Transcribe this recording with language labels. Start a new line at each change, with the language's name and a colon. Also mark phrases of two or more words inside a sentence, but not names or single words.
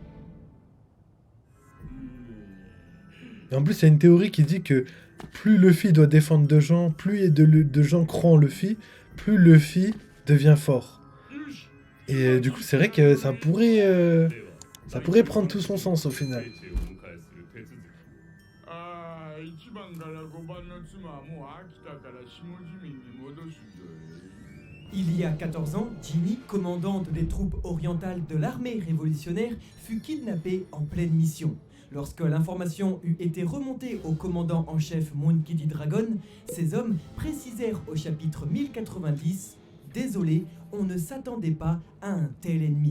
French: Et en plus, il y a une théorie qui dit que plus Luffy doit défendre de gens, plus il y a de gens croient en Luffy, plus Luffy devient fort. Et du coup, c'est vrai que ça pourrait prendre tout son sens au final.
Japanese: 1番から5番の妻はもう飽きたから下地民に戻すぞ。
French: Il y a 14 ans, Ginny, commandante des troupes orientales de l'armée révolutionnaire, fut kidnappée en pleine mission. Lorsque l'information eut été remontée au commandant en chef Moon Kitty Dragon, ces hommes précisèrent au chapitre 1090 « Désolé, on ne s'attendait pas à un tel ennemi ».